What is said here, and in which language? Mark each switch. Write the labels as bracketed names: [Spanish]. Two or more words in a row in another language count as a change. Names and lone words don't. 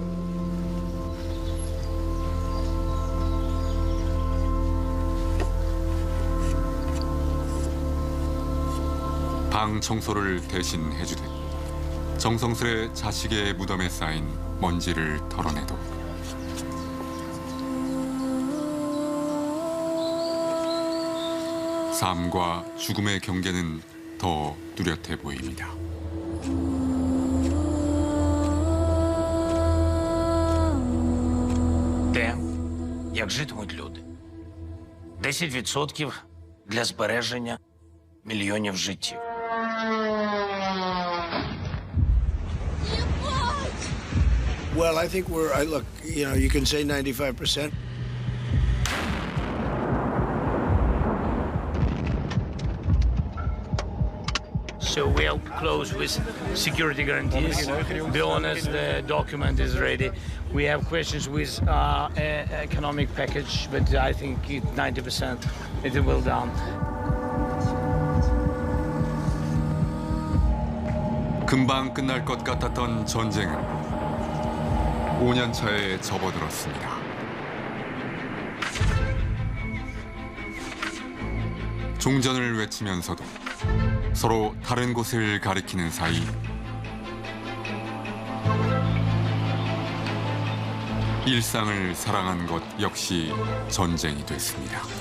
[Korean] 방 청소를 대신 해주듯 정성스레 자식의 무덤에 쌓인 먼지를 털어내도 삶과 죽음의 경계는 더 뚜렷해 보입니다. [Ukrainian] Те, як житимуть люди. 10% для збереження мільйонів життів. [English] Well, I think look, you can say 95%. So we are close with security guarantees. Be honest, the document is ready. We have questions with economic package, but I think 90% it will done. [Korean] 금방 끝날 것 같았던 전쟁은 5년 차에 접어들었습니다. 종전을 외치면서도 서로 다른 곳을 가리키는 사이 일상을 사랑한 것 역시 전쟁이 됐습니다.